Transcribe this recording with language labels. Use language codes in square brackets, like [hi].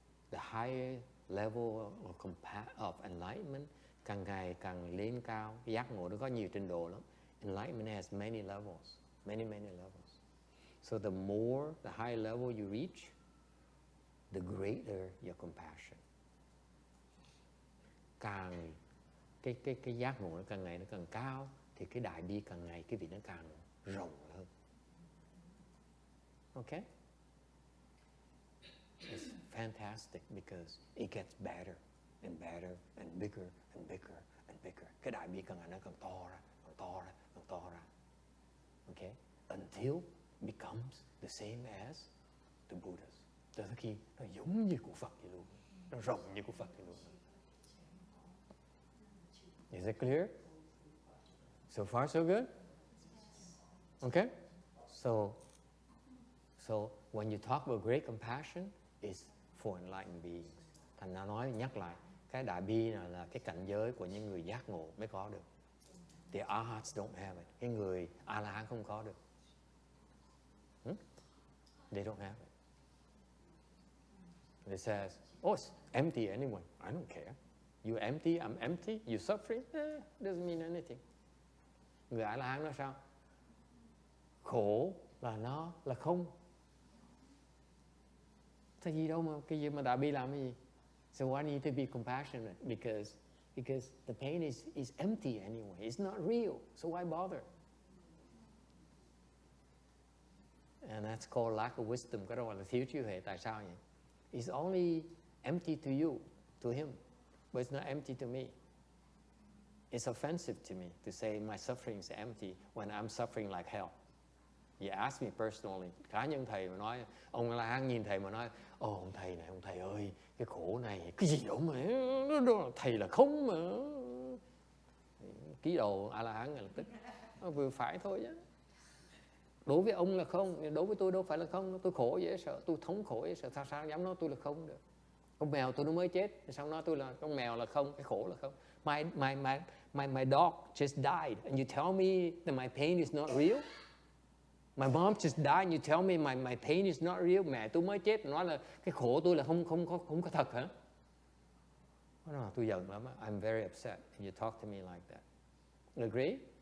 [en] The higher level of enlightenment, [vi] càng ngày càng lên cao. Cái giác ngộ nó có nhiều trình độ lắm. [en] Enlightenment has many levels, many levels. So the higher level you reach, the greater your compassion. [vi] Càng cái giác ngộ nó càng ngày nó càng cao thì cái đại bi càng ngày cái vị nó càng rộng hơn. [en] Okay? It's fantastic because it gets better and better and bigger and bigger and bigger. [vi] Cái đại bi càng ngày nó càng to ra. [en] Okay? Until becomes the same as the Buddhas. [vi] Cho tới khi nó giống như của Phật vậy luôn. Nó rộng như của Phật vậy luôn. [en] Is it clear? So far so good? Okay? So when you talk about great compassion, it's for enlightened beings. [vi] Thành ra nhắc lại, cái đại bi là cái cảnh giới của những người giác ngộ mới có được. [en] The arhats don't have it. [vi] Cái người A-la-hán không có được. [en] They don't have it. It says, oh, it's empty anyway. I don't care. You're empty, I'm empty, you're suffering. Doesn't mean anything. [vi] Người A-la-hán nói sao? Khổ là nó là không. Thì gì đâu mà cái gì mà đại bi làm cái gì? [en] So why need to be compassionate? Because the pain is empty anyway. It's not real. So why bother? And that's called lack of wisdom. [vi] Cái đó gọi là thiếu trí huệ. Tại sao vậy? [en] It's only empty to you, to him, but it's not empty to me. It's offensive to me to say my suffering is empty when I'm suffering like hell. You ask me personally, [vi] cá nhân thầy mà nói, ông La Hán nhìn thầy mà nói, ông thầy này, ông thầy ơi, cái khổ này, cái gì đâu mà, thầy là không mà. Ký đầu A La Hán ngay lập tức, vừa phải thôi chứ. Đối với ông là không, đối với tôi đâu phải là không, tôi khổ dễ sợ, tôi thống khổ dễ sợ, sao dám nói tôi là không được. Con mèo tôi nó mới chết, sao nói tôi là con mèo là không, cái khổ là không. [en] My dog just died, and you tell me that my pain is not real? My mom just died, and you tell me my pain is not real? [vi] Mẹ tôi mới chết, nói là cái khổ tôi là không có thật hả? [en] No, [vi] tôi giận lắm. [en] I'm very upset, and you talk to me like that. You agree?